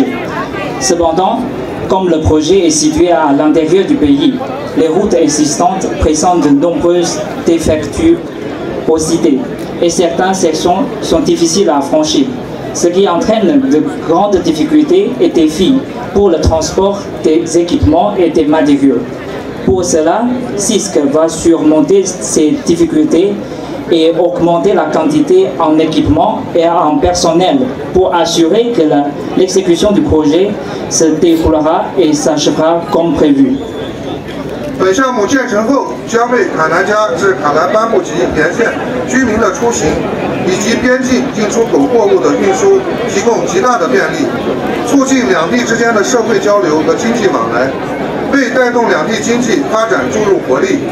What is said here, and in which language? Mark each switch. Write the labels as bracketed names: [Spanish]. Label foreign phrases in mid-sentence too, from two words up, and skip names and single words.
[French] Cependant, comme le projet est situé à l'intérieur du pays, les routes existantes présentent de nombreuses défectuosités et certaines sections sont difficiles à franchir, ce qui entraîne de grandes difficultés et défis pour le transport des équipements et des matériaux. Pour cela, SISC va surmonter ces difficultés et augmenter la quantité en équipement et en personnel pour assurer que l'exécution du projet se déroulera et s'achèvera comme prévu. [Chinese] 本项目建成后，将为卡南加至卡兰班布吉沿线居民的出行以及边境进出口货物的运输提供极大的便利，促进两地之间的社会交流和经济往来，为带动两地经济发展注入活力。